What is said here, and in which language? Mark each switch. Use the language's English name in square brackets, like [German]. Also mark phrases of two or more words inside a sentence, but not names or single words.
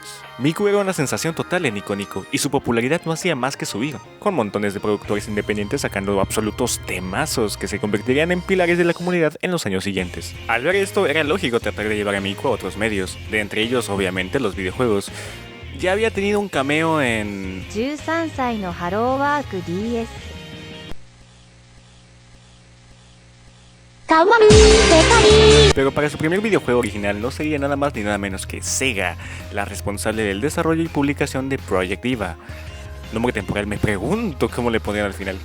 [Spanish] Miku era una sensación total en Nico Nico, y su popularidad no hacía más que subir, con montones de productores independientes sacando absolutos temazos que se convertirían en pilares de la comunidad en los años siguientes. Al ver esto, era lógico tratar de llevar a Miku a otros medios, de entre ellos obviamente los videojuegos. Ya había tenido un cameo en... 13 歳のハローワーク DS Pero para su primer videojuego original no sería nada más ni nada menos que Sega, la responsable del desarrollo y publicación de Project Diva. Nombre temporal, me pregunto cómo le ponían al final.